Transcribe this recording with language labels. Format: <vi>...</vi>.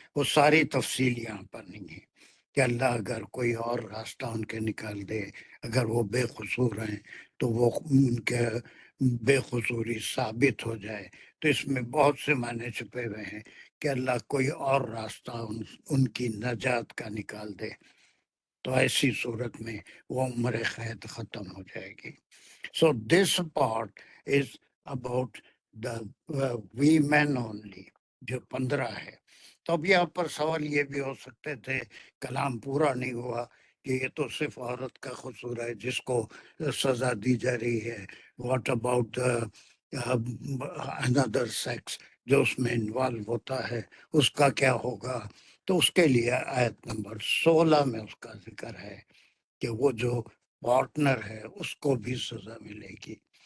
<ur>وہ ساری تفصیل یہاں پر نہیں ہے کہ اللہ اگر کوئی اور راستہ ان کے نکال دے، اگر وہ بے قصور ہیں تو وہ ان کے بے قصوری ثابت ہو جائے، تو اس میں بہت سے معنی چھپے ہوئے ہیں کہ اللہ کوئی اور راستہ ان کی نجات کا نکال دے. تو ایسی صورت میں وہ عمر قید ختم ہو جائے گی.</ur> <en>so this part is about the women only,</en> <ur>جو 15 ہے. تو اب یہاں پر سوال یہ بھی ہو سکتے تھے، کلام پورا نہیں ہوا، کہ یہ تو صرف عورت کا قصور ہے جس کو سزا دی جا رہی ہے.</ur> <en>what about another sex</en> <ur>جو اس میں انوالو ہوتا ہے، اس کا کیا ہوگا؟ تو اس کے لیے آیت نمبر 16 میں اس کا ذکر ہے کہ وہ جو پارٹنر ہے اس کو بھی سزا ملے گی.</ur>